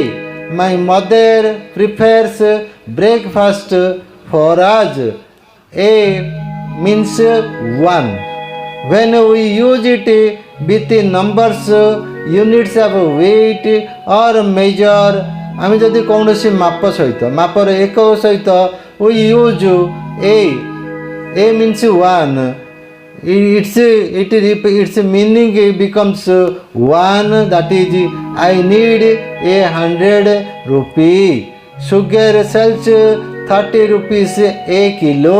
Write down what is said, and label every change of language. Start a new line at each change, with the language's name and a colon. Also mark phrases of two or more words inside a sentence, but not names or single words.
English: My mother prepares breakfast for us. A means one. When we use it with numbers, units of weight or measure,
Odia: ଆମେ ଯଦି କୌଣସି ମାପ ସହିତ ମାପର ଏକ ସହିତ
English: we use a means one, its meaning becomes one, that is I need 100 rupee. Sugar sells 30 rupees a kilo.